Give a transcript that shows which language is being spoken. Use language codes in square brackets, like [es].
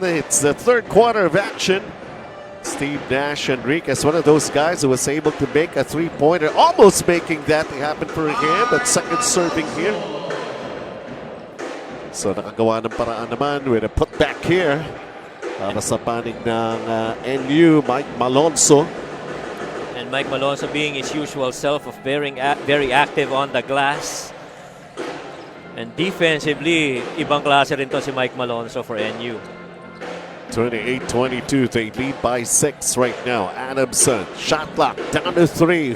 [en] It's the third quarter of action. Steve Nash Enriquez, one of those guys who was able to make a three-pointer, almost making that happen for him, but second serving here. [tl] So nakagawa ng paraan naman with a putback here. Para sa panig ng NU, Mike Malonzo. [en] And Mike Malonzo being his usual self of very active on the glass. [tl] And defensively, ibang klase rin to si Mike Malonzo for NU. [en] 28-22, they lead by 6 right now. Adamson, shot clock, down to 3.